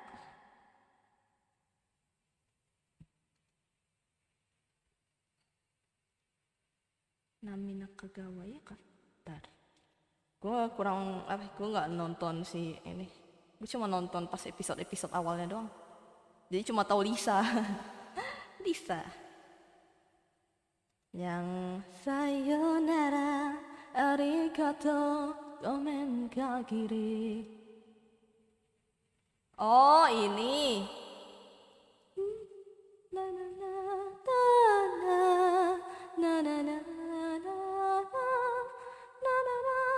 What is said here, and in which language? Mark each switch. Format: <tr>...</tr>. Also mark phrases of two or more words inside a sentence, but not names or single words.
<id>Nami Nakagawa ya kan? Bentar. Gue nggak nonton sih ini. Gue cuma nonton pas episode awalnya doang. Jadi cuma tahu Lisa. Lisa. Yang</id> <ja>さようなら、ありがとう、ごめん限り.</ja> <id>Oh, ini. Na na na na na na na na na na na.</id>